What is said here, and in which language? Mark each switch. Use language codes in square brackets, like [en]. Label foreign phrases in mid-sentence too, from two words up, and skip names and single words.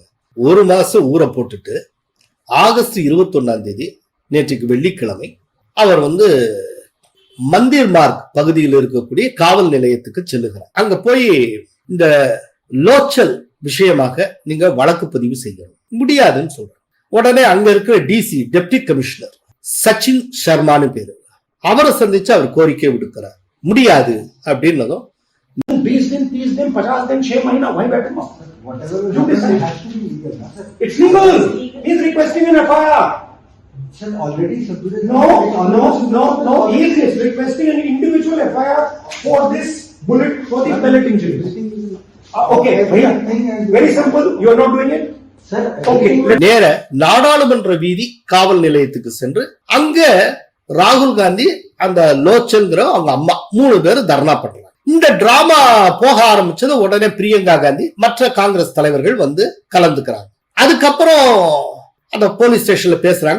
[ta] 1 மாசம் ஊற போட்டுட்டு ஆகஸ்ட் 21ஆம் தேதி, நேற்றுக்கு வெள்ளிக்கிழமை, அவர் மந்திர் மார்க் பகுதியில் இருக்கக்கூடிய காவல் நிலையத்துக்கு செல்லுகிறார். அங்க போய் இந்த லோச்சல் விஷயமாக நீங்க வழக்கு பதிவு செய்யணும், முடியாதுன்னு சொல்றாங்க. உடனே அங்க இருக்கிற டிசி, டெப்டி கமிஷனர் சச்சின் சர்மான்னு பேரு, அவரை சந்திச்சு அவர் கோரிக்கை விடுக்கிறார். முடியாது அப்படின்னதும், [hi] 20 दिन 30 दिन 50 दिन 6 महीना वहीं बैठे [en] It's legal. He's requesting an FIR. Sir, already submitted. No. He is requesting an individual FIR for this bullet, for the pellet injury. Okay, very simple. You are not doing it. Sir, okay. [ta] நேர நாடாளுமன்ற வீதி காவல் நிலையத்துக்கு சென்று அங்க ராகுல் காந்தி, அந்த லோச்சல்ங்கிற அவங்க அம்மா 3 பேர் தர்ணா பண்றாங்க. இந்த டிராமா போக ஆரம்பிச்சது உடனே பிரியங்கா காந்தி மற்ற காங்கிரஸ் தலைவர்கள் வந்து கலந்துக்கிறாங்க. அதுக்கப்புறம் அந்த போலீஸ் ஸ்டேஷன்ல பேசுறாங்க.